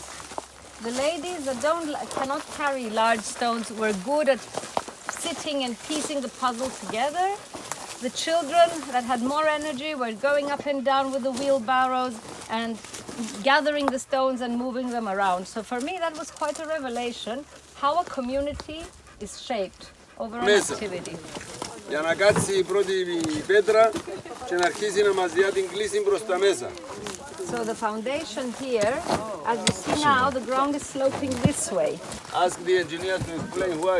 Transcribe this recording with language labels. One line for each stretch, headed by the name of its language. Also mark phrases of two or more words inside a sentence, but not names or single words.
English: The ladies that cannot carry large stones were good at sitting and piecing the puzzle together. The children that had more energy were going up and down with the wheelbarrows and gathering the stones and moving them around. So for me that was quite a revelation, how a community is shaped over an activity.
Greek: Για να κάτσει η πρώτη πέτρα και να αρχίσει να μας διά την κλίση προς τα μέσα.
English: So the foundation here, as you see now, the ground is sloping this way. Ask the engineer to explain why.